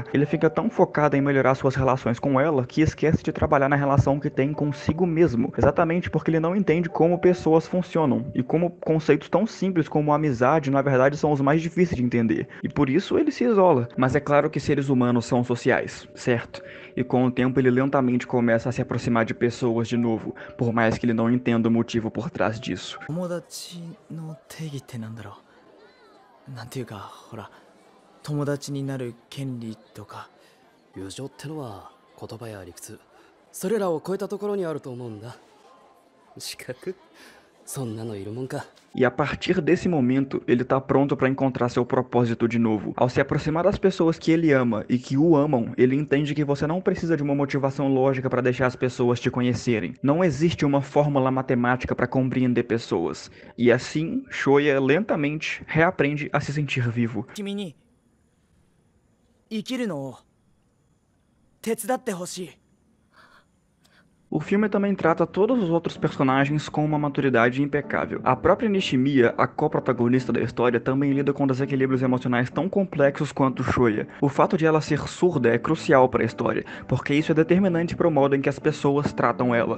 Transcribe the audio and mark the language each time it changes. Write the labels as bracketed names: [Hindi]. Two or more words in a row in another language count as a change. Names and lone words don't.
[Portuguese] Ele fica tão focado em melhorar suas relações com ela que esquece de trabalhar na relação que tem consigo mesmo, exatamente porque ele não entende como pessoas funcionam e como conceitos tão simples como amizade na verdade são os mais difíceis de entender, e por isso ele se isola. Mas é claro que seres humanos são sociais, certo? E com o tempo ele lentamente começa a se aproximar de pessoas de novo, por mais que ele não entenda o motivo por trás disso. [Japanese] 友達になる権利とか友情ってのは言葉や理屈それらを超えたところにあると思うんだ資格そんなのいるもんか [Portuguese] E a partir desse momento, ele tá pronto para encontrar seu propósito de novo. Ao se aproximar das pessoas que ele ama e que o amam, ele entende que você não precisa de uma motivação lógica para deixar as pessoas te conhecerem. Não existe uma fórmula matemática para compreender pessoas. E assim, Shoya lentamente reaprende a se sentir vivo. [Japanese] 君に生きるのを手伝ってほしい [Portuguese] O filme também trata todos os outros personagens com uma maturidade impecável. A própria Nishimiya, a co-protagonista da história, também lida com desequilíbrios emocionais tão complexos quanto Shoya. O fato de ela ser surda é crucial para a história, porque isso é determinante para o modo em que as pessoas tratam ela.